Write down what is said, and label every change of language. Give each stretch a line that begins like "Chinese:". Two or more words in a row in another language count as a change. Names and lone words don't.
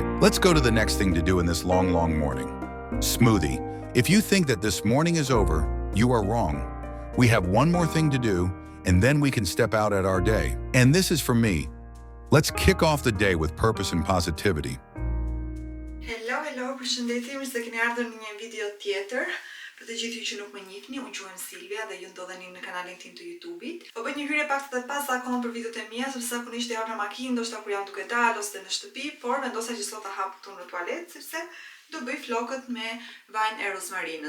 English: Let's go to the next thing to do in this long morning. Smoothie. If you think that this morning is over, you are wrong. We have one more thing to do, and then we can step out at our day. And this is for me. Let's kick off the day with purpose and positivity. Hello,
Albanian: përshëndetje, mirë se keni ardhur në një video tjetër. Për të gjithë ju që nuk më njihni, unë quhem Silvia dhe ju ndodheni në kanalin tim të YouTube-it. Po bëj një hyrje pak të pazakontë për videot e mia, sepse zakonisht jam në makinë, ndoshta kur jam duke dalë ose në shtëpi, por vendosa që sot ta hap këtu në tualet sepse do bëj flokët me vajin e rozmarinës.